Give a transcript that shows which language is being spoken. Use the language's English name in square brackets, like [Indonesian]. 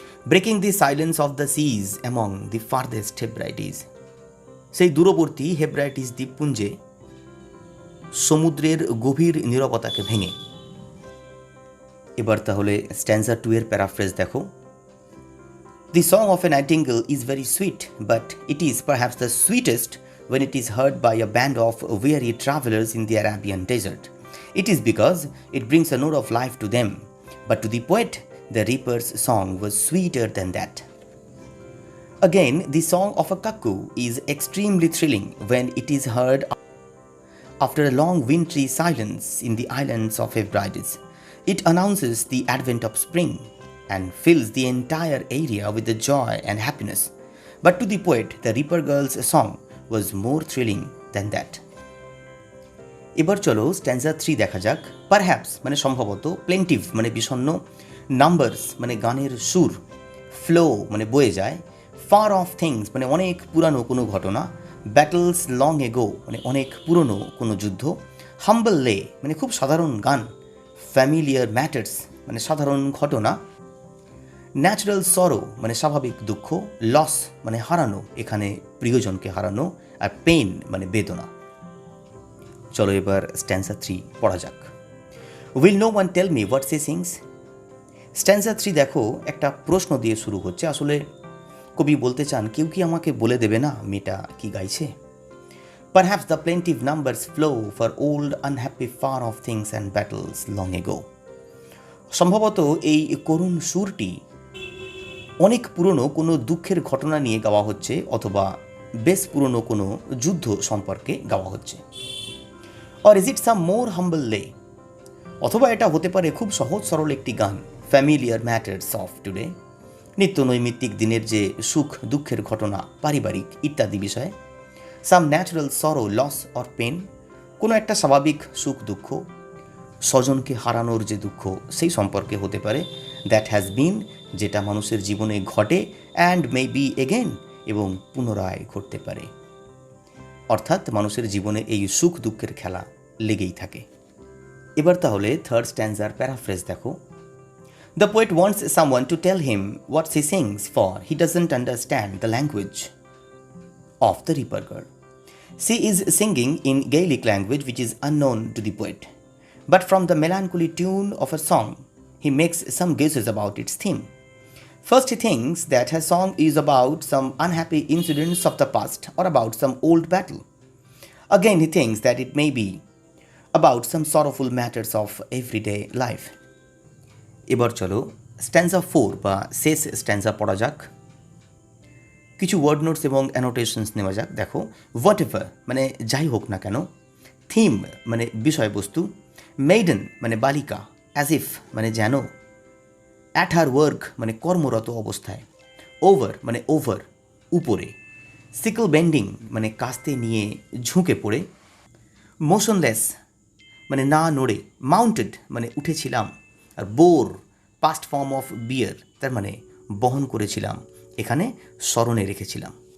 [English] breaking the silence of the seas among the farthest Hebrides, [Bangla] সেই দূরবর্তী হেব্রাইটিস দ্বীপপুঞ্জে সমুদ্রের গভীর নীরবতাকে ভেঙে। এবার তাহলে স্ট্যান্জা 2 এর প্যারাফ্রেজ দেখো। [English] The song of a nightingale is very sweet, but it is perhaps the sweetest when it is heard by a band of weary travelers in the Arabian desert. It is because it brings a note of life to them, but to the poet, the reaper's song was sweeter than that. Again, the song of a cuckoo is extremely thrilling when it is heard after a long wintry silence in the islands of Hebrides. It announces the advent of spring and fills the entire area with the joy and happiness. But to the poet, the Reaper Girl's song was more thrilling than that. [Bangla] এবার চলো স্ট্যান্জা 3 দেখা যাক। Perhaps মানে সম্ভবত, প্লেন্টিভ মানে বিষণ্ণ, numbers মানে গানের সুর, ফ্লো মানে বয়ে যায়, ফার অফ থিংস মানে অনেক পুরানো কোনো ঘটনা, ব্যাটলস লং এগো মানে অনেক পুরনো কোনো যুদ্ধ, হাম্বল লে মানে খুব সাধারণ গান, ফ্যামিলিয়ার ম্যাটার্স মানে সাধারণ ঘটনা, ন্যাচারাল সরো মানে স্বাভাবিক দুঃখ, লস মানে হারানো, এখানে প্রিয়জনকে হারানো, আর পেন মানে বেদনা। চলো এবার স্ট্যান্জা 3 পড়া যাক। [English] Will no one tell me what she sings. [Bangla] স্ট্যান্জা 3 দেখো একটা প্রশ্ন দিয়ে শুরু হচ্ছে। আসলে কবি বলতে চান কেউ কি আমাকে বলে দেবে না মেয়েটা কি গাইছে। [English] Perhaps the plaintive numbers flow for old unhappy far off things and battles long ago. [Bangla] সম্ভবত এই করুণ সুরটি অনেক পুরনো কোনো দুঃখের ঘটনা নিয়ে গাওয়া হচ্ছে, অথবা বেশ পুরনো কোনো যুদ্ধ সম্পর্কে গাওয়া হচ্ছে। [English] Or is it some more humble lay? [Bangla] অথবা এটা হতে পারে খুব সহজ সরল একটি গান, [English] familiar matters of today, [Bangla] নিত্য নৈমিত্তিক দিনের যে সুখ দুঃখের ঘটনা, পারিবারিক ইত্যাদি বিষয়ে। [English] some natural sorrow loss or pain, [Bangla] কোনো একটা স্বাভাবিক সুখ দুঃখ, স্বজনকে হারানোর যে দুঃখ সেই সম্পর্কে হতে পারে। [English] that has been, [Bangla] যেটা মানুষের জীবনে ঘটে, [English] and may be again, [Bangla] এবং পুনরায় ঘটতে পারে। অর্থাৎ মানুষের জীবনে এই সুখ দুঃখের খেলা লেগেই থাকে। এবার তাহলে থার্ড স্ট্যান্জার প্যারাফ্রেজ দেখো। [English] The poet wants someone to tell him what he sings, for he doesn't understand the language of the Reaper Girl. She is singing in Gaelic language which is unknown to the poet. But from the melancholy tune of her song, he makes some guesses about its theme. First, he thinks that her song is about some unhappy incidents of the past or about some old battle. Again, he thinks that it may be about some sorrowful matters of everyday life. [Bangla] এবার চলো স্ট্যান্জা 4 বা শেষ স্ট্যান্জা পড়া যাক। কিছু word notes এবং অ্যানোটেশনস নেওয়া যাক। দেখো, হোয়াট এভার মানে যাই হোক না কেন, থিম মানে বিষয়বস্তু, মেইডেন মানে বালিকা, অ্যাজ ইফ মানে যেন, অ্যাট হার ওয়ার্ক মানে কর্মরত অবস্থায়, ওভার মানে ওভার উপরে, সিকল বেন্ডিং মানে কাস্তে নিয়ে ঝুঁকে পড়ে, মোশনলেস মানে না নড়ে, মাউন্টেড মানে উঠেছিলাম, আর বোর পাস্ট ফর্ম অফ বিয়ার তার মানে বহন করেছিলাম, এখানে স্মরণে রেখেছিলাম।